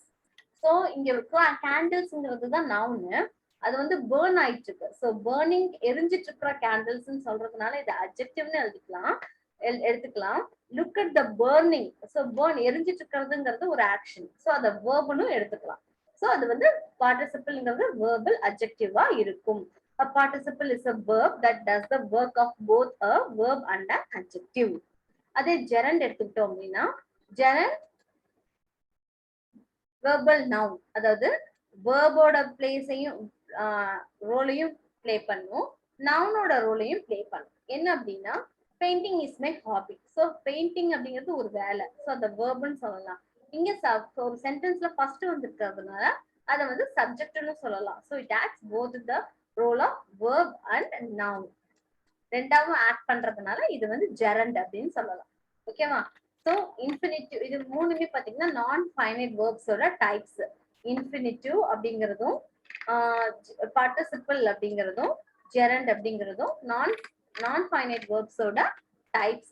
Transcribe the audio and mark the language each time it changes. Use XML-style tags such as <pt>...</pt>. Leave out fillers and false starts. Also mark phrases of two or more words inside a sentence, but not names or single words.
<ta>ஸோ இங்க கேண்டில்ஸ்ங்கிறது தான் நவுனு, அது வந்து பேர்ன் ஆயிட்டு இருக்கு.</ta> <en>so burning</en> <ta>எரிஞ்சிட்டு இருக்கிற கேண்டில்ஸ்ன்னு சொல்றதுனால இது அட்ஜெக்டிவ்னு எடுத்துக்கலாம்.</ta> <en>look at the burning, so burn</en> <ta>எரிஞ்சிட்டு இருக்கிறதுங்கிறது ஒரு ஆக்ஷன், ஸோ அதை வேர்புன்னு எடுத்துக்கலாம். ஸோ அது வந்து பார்ட்டிசிபிள்ங்கிறது</ta> <en>verbal adjective</en> <ta>இருக்கும்.</ta> <en>A participle is a verb that does the work of both a verb and an adjective.</en> <ta>அதே gerund எடுத்துக்கிட்டோம் அப்படின்னா</ta> <en>gerund verbal noun,</en> <ta>அதாவது வேர்போட பிளேஸையும் ரோலையும் பிளே பண்ணும், நவுனோட ரோலையும் பிளே பண்ணும். என்ன அப்படின்னா</ta> <en>painting is my hobby. so painting</en> <ta>அப்படிங்கிறது ஒரு வேலை, ஸோ அந்த வேர்புன்னு சொல்லலாம். இங்க ஒரு சென்டென்ஸ்ல ஃபர்ஸ்ட் வந்துருக்கிறதுனால அதை வந்து சப்ஜெக்ட்னு சொல்லலாம்.</ta> <en>so it acts both the role of verb and noun.</en> <ta>ரெண்டாவும் ஆக்ட் பண்றதுனால இது வந்து ஜெரண்ட் அப்படின்னு சொல்லலாம். ஓகேவா,</ta> <en>so infinitive</en> <ta>இது மூணுமே பாத்தீங்கன்னா</ta> <en>non finite</en> <ta>வேர்ப்ஸோட டைப்ஸ். இன்ஃபினிட்டிவ் அப்படிங்கிறதும் பார்ட்டிசிபிள் அப்படிங்கிறதும் ஜெரண்ட் அப்படிங்கிறதும்</ta> <en>non finite</en> <ta>வேர்ப்ஸோட டைப்ஸ்.</ta>